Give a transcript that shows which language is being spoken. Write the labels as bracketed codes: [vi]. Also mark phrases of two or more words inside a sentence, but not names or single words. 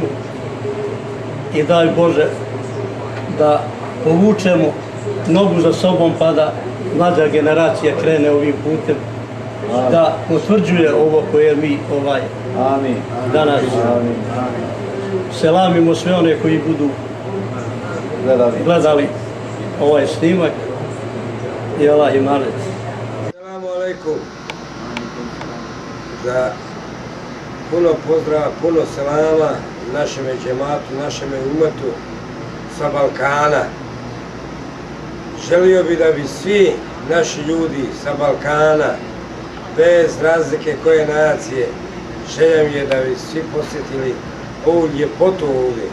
[bs] I daj Bože da povučemo nogu za sobom pa da mlađa generacija krene ovim putem, da potvrđuje ovo koje mi danas selamimo sve one koji budu gledali ovaj snimak i Allah imanet. [ar] السلام عليكم. [bs] Za puno pozdrava, puno selama našem džematu, našem umetu sa Balkana. Želio bi da bi svi naši ljudi sa Balkana, bez razlike koje nacije, želja mi je da bi svi posjetili ovu ljepotu ovdje.